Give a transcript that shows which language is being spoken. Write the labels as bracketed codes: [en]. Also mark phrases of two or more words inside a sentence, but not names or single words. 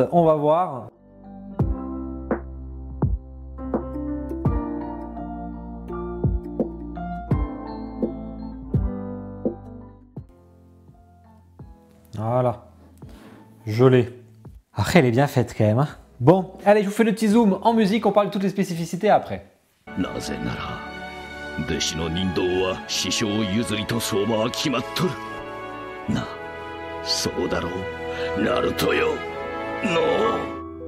[fr] On va voir. Voilà. Je l'ai. Après, elle est bien faite quand même. Hein. Bon, allez, je vous fais le petit zoom en musique. On parle de toutes les spécificités après. [ja] なぜなら弟子の人道は師匠譲りと相場は決まっとるなそうだろうナルトよのう